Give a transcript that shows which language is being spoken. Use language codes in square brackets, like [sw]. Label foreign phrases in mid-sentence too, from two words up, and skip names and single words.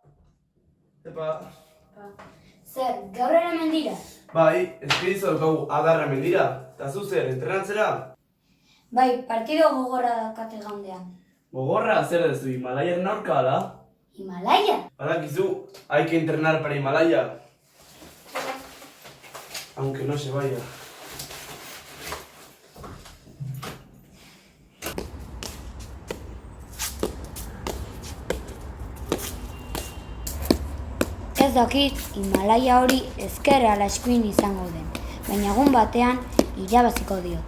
[eu] Zer, gaur ere mendira? Bai, eskerizo daukagu adarra mendira. Eta zu zer, entrenatzera? Bai, partido gogorra daukate gaundean. Gogorra, zer dezu, Himalaiaren aurka ala? Himalaya? Badakizu, [es] hay que entrenar para Himalaya. Aunque no se vaya. [eu] Ez dakit, Himalaya hori ezker ala eskuin izango den, baina egun batean irabaziko diot.